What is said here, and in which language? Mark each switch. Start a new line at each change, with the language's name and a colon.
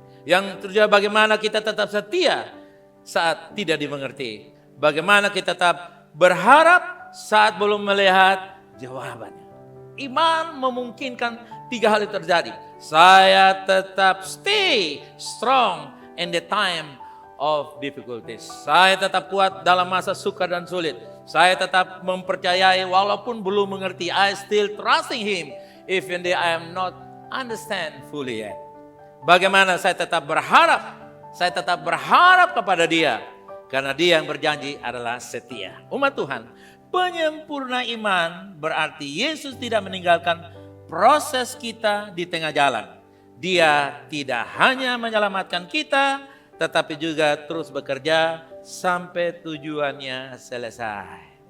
Indonesian: Yang terjadi bagaimana kita tetap setia saat tidak dimengerti. Bagaimana kita tetap berharap saat belum melihat jawabannya. Iman memungkinkan 3 hal itu terjadi. Saya tetap
English: stay strong in the time of difficulties.
Indonesian: Saya tetap kuat dalam masa sukar dan sulit. Saya tetap mempercayai walaupun belum mengerti.
English: I still trusting him even though I am not understand fully yet.
Indonesian: Bagaimana saya tetap berharap? Saya tetap berharap kepada Dia. Karena Dia yang berjanji adalah setia. Umat Tuhan, penyempurna iman berarti Yesus tidak meninggalkan proses kita di tengah jalan. Dia tidak hanya menyelamatkan kita, tetapi juga terus bekerja sampai tujuannya selesai.